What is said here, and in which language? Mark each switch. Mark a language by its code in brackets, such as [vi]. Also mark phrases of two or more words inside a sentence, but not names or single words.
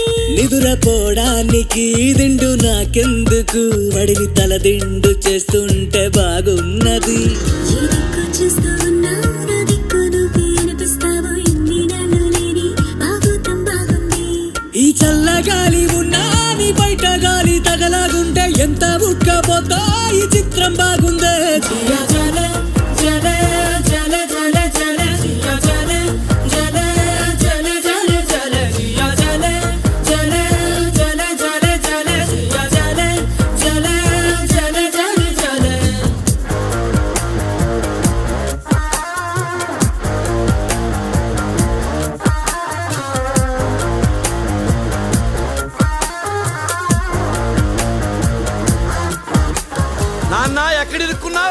[te] నిదురపోవడానికి దిండు నాకెందుకు వడిని తలదిండు చేస్తుంటే బాగున్నది ఏ దిక్కు చూస్తూ ఉన్నావు నా దిక్కు నువ్వే అనిపిస్తావు ఎన్ని నాళ్ళు లేని బాగోతం బాగుంది ఈ చల్లగాలి ఉన్నా నీ బయట గాలి తగలాగుంటే ఎంత ఉక్కపోతా ఈ చిత్రం బాగుందే [hi] जिया जले जले जले जले जले जिया जले जले जले जले जले जिया जले जले जले जले जले जिया जले जले जले जले जले [te] నాన్న ఎక్కడ ఇరుక్కున్నావు?